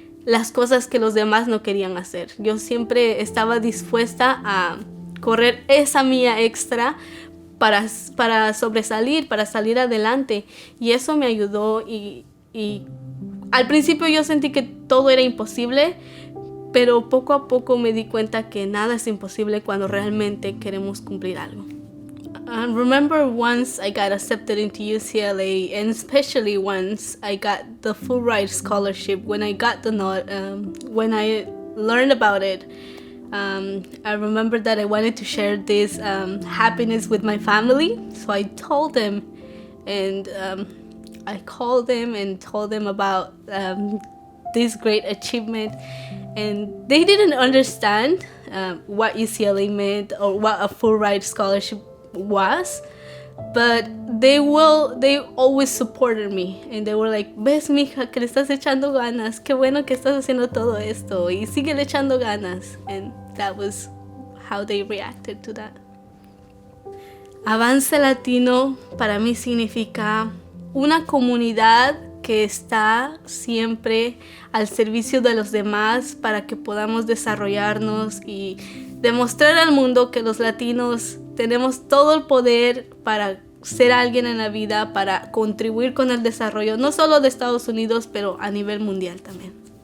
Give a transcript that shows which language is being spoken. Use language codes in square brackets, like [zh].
[es] las cosas que los demás no querían hacer. Yo siempre estaba dispuesta a correr esa milla extra para sobresalir, para salir adelante. Y eso me ayudó y al principio yo sentí que todo era imposible, pero poco a poco me di cuenta que nada es imposible cuando realmente queremos cumplir algo. [en] I remember once I got accepted into UCLA, and especially once I got the full ride scholarship. When I got the when I learned about it, I remember that I wanted to share this happiness with my family. So I told them, and I called them and told them about this great achievement. And they didn't understand what UCLA meant or what a full ride scholarship was, but they always supported me, and they were like, [es] ves mija que le estás echando ganas, [en] qué bueno que estás haciendo todo esto y sigue le echando ganas. And that was how they reacted to that. [es] Avance Latino para mí significa una comunidad que está siempre al servicio de los demás para que podamos desarrollarnos y demostrar al mundo que los latinos tenemos todo el poder para ser alguien en la vida, para contribuir con el desarrollo, no solo de Estados Unidos, pero a nivel mundial también.